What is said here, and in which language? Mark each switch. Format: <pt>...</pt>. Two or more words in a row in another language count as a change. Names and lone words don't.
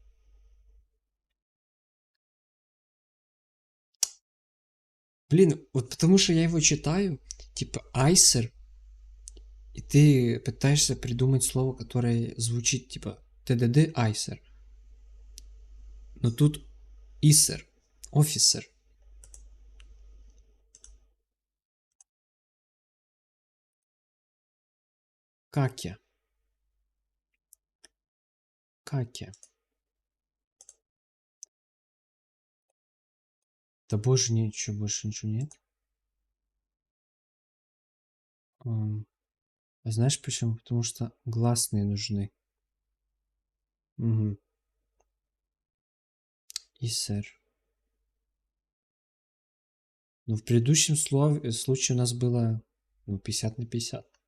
<ru>Блин, вот потому что я его читаю, типа Айсер, и ты пытаешься придумать слово, которое звучит типа ТДД Айсер. Но тут Исер. Офисер. Каке. Каке. Да боже, ничего, больше ничего нет. Ам, А знаешь почему? Потому что гласные нужны. Угу. Исер. Но в предыдущем случае у нас было, ну, 50 на 50.</ru>